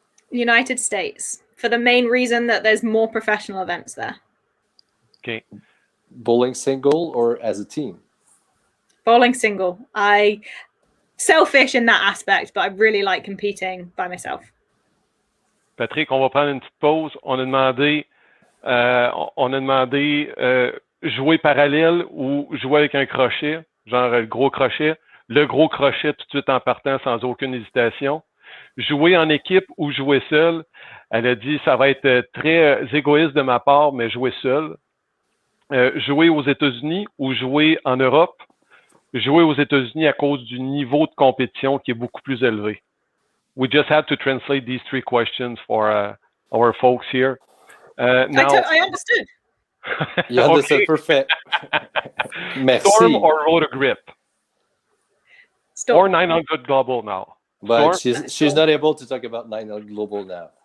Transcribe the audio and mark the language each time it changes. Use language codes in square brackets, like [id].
[en] United States, for the main reason that there's more professional events there. Okay. Bowling single or as a team? Bowling single. I selfish in that aspect, but I really like competing by myself. [fr] Patrick, on va prendre une petite pause. On a demandé jouer parallèle ou jouer avec un crochet, genre le gros crochet. Le gros crochet tout de suite en partant sans aucune hésitation. Jouer en équipe ou jouer seul. Elle a dit ça va être très égoïste de ma part, mais jouer seul. Jouer aux États-Unis ou jouer en Europe. Jouer aux États-Unis à cause du niveau de compétition qui est beaucoup plus élevé. [en] We just had to translate these 3 questions for our folks here. Now, I understood. You understood, perfect. [fr] Merci. [en] Storm or rotor grip? Storm. Or 900 global now. But she's not able to talk about 900 global now.